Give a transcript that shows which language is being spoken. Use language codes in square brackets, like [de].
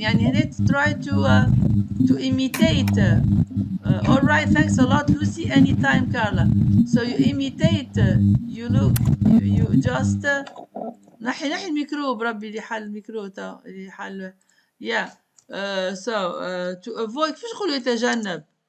[ar] يعني هنا [en] try to imitate. All right, thanks a lot Lucy. Anytime Carla. So you imitate. You look. You just [ar] نحي الميكرو بربي اللي حل الميكرو تا اللي حل. [en] Yeah. So to avoid [ar] كيفاش نقولوا يتجنب.